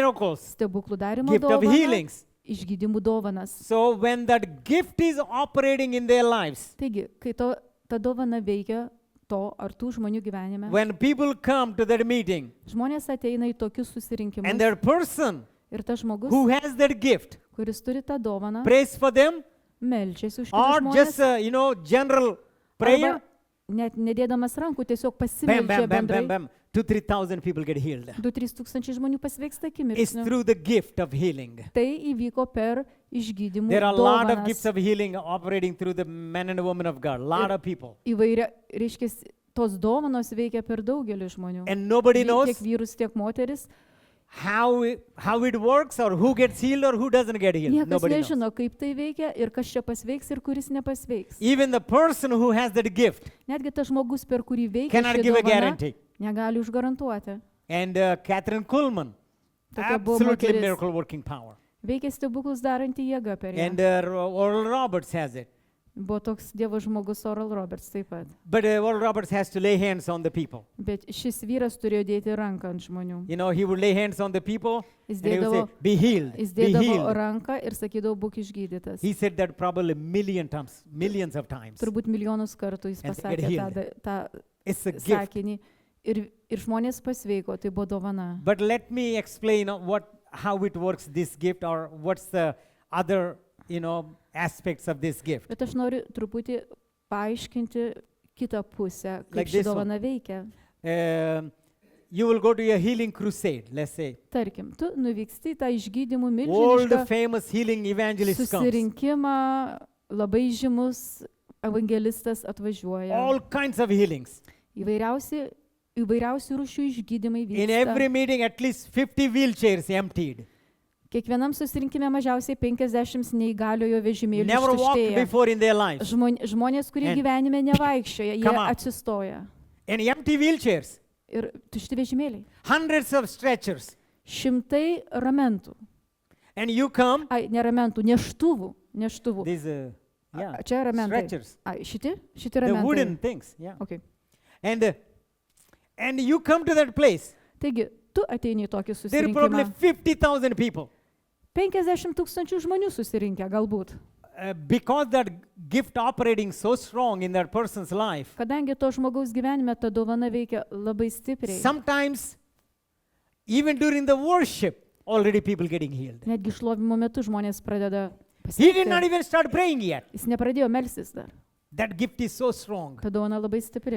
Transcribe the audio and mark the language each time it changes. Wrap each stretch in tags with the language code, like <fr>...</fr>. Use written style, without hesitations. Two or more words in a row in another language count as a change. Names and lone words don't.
<en>miracles,</en> <lt>stebuklų darimo</lt> <en>gift of</en> <lt>dovana,</lt> <en>healings.</en> <lt>išgydymų dovanas.</lt> <en>So when that gift is operating in their lives,</en> <lt>Taigi, kai ta dovana veikia to ar tų žmonių gyvenime,</lt> <en>when people come to that meeting</en> <lt>žmonės ateina į tokius susirinkimus</lt> <en>and their person</en> <lt>ir tas žmogus,</lt> <en>who has that gift</en> <lt>kuris turi tą dovaną,</lt> <en>prays for them,</en> <lt>meldžiasi už</lt> <en>or</en> <lt>kitus</lt> <en>just</en> <lt>žmonės,</lt> <en>general prayer,</en> <lt>arba net nedėdamas rankų, tiesiog bam, pasimeldžia bam, bam, bam, bendrai.</lt> <en>bam, 2,000-3,000 people get healed.</en> <lt>2-3 tūkstančiai žmonių pasveiksta</lt> <en>It's</en> <lt>akimirksniu.</lt> <en>through the gift of healing.</en> <lt>Tai įvyko per išgydymų</lt> <en>There are a lot of</en> <lt>dovanas.</lt> <en>gifts of healing operating through the men and women of God. Lot of people.</en> <lt>Įvairia, reiškia, tos dovanos veikia per daugelį žmonių.</lt> <en>And nobody knows</en> <lt>Tiek vyrus, tiek moteris.</lt> <en>how it works or who gets healed or who doesn't get healed.</en> <lt>Niekas</lt> <en>Nobody knows.</en> <lt>nežino, kaip tai veikia ir kas čia pasveiks ir kuris nepasveiks.</lt> <en>Even the person who has that gift</en> <lt>Netgi tas žmogus, per kurį veikia</lt> <en>cannot</en> <lt>ši</lt> <en>give a</en> <lt>dovana,</lt> <en>guarantee.</en> <lt>negali užgarantuoti.</lt> <en>And Catherine Kuhlman,</en> <lt>Tokia buvo</lt> <en>absolutely</en> <lt>moteris.</lt> <en>miracle working power.</en> <lt>Veikia stebuklus darantį jėgą per ją.</lt> <en>And Oral Roberts has it.</en> <lt>Buvo toks Dievo žmogus Oral Roberts taip pat.</lt> <en>But Oral Roberts has to lay hands on the people.</en> <lt>Bet šis vyras turėjo dėti ranką ant žmonių.</lt> <en>You know, he would lay hands on the people</en> <lt>Jis</lt> <en>and he would say,</en> <lt>dėdavo,</lt> <en>be healed,</en> <lt>jis</lt> <en>be</en> <lt>dėdavo</lt> <en>healed.</en> <lt>ranką ir sakydavo, būk išgydytas.</lt> <en>He said that probably millions of times.</en> <lt>Turbūt milijonus kartų jis</lt> <en>And</en> <lt>pasakė</lt> <en>get healed.</en> <lt>tą</lt> <en>It's a gift.</en> <lt>sakinį. Ir žmonės pasveiko, tai buvo dovana.</lt> <en>But let me explain how it works, this gift, or what's the other, aspects of this gift.</en> <lt>Bet aš noriu truputį paaiškinti kitą pusę, kaip</lt> <en>Like</en> <lt>ši</lt> <en>this one.</en> <lt>dovana veikia.</lt> <en>You will go to a healing crusade, let's say.</en> <lt>Tarkim, tu nuvyksti į tą išgydymų</lt> <en>All the</en> <lt>milžinišką</lt> <en>famous healing evangelists come.</en> <lt>susirinkimą, labai žymus evangelistas atvažiuoja.</lt> <en>All kinds of healings.</en> <lt>Įvairiausių rūšių išgydymai</lt> <en>In every</en> <lt>vyksta.</lt> <en>meeting, at least 50 wheelchairs emptied.</en> <lt>Kiekvienam susirinkime mažiausiai 50 neįgaliojo vežimėlių</lt> <en>Never walked</en> <lt>ištuštėja.</lt> <en>before in their lives.</en> <lt>Žmonės, kurie</lt> <en>And-</en> <lt>gyvenime nevaikščioja, jie</lt> <en>Come on.</en> <lt>atsistoja.</lt> <en>And empty wheelchairs.</en> <lt>Ir tušti vežimėliai.</lt> <en>Hundreds of stretchers.</en> <lt>Šimtai ramentų.</lt> <en>And you come,</en> <lt>Ai, ne ramentų, neštuvų. Neštuvų.</lt> <en>these,</en> <lt>Čia ramentai.</lt> <en>stretchers.</en> <lt>Ai, šitie</lt> <en>The wooden</en> <lt>ramentai.</lt> <en>things, yeah. Okay. And you come to that place.</en> <lt>Taigi, tu ateini į tokį</lt> <en>There are probably</en> <lt>susirinkimą.</lt> <en>50,000 people.</en> <lt>50 000 žmonių susirinkę galbūt.</lt> <en>Because that gift operating so strong in that person's life,</en> <lt>Kadangi to žmogaus gyvenime ta dovana veikia labai stipriai.</lt> <en>sometimes even during the worship, already people getting healed.</en> <lt>Netgi šlovimo metu žmonės pradeda</lt> <en>He did not</en> <lt>pasveikti.</lt> <en>even start praying yet.</en> <lt>Jis nepradėjo melstis dar.</lt> <en>That gift is so strong.</en> <lt>Ta dovana labai stipri.</lt>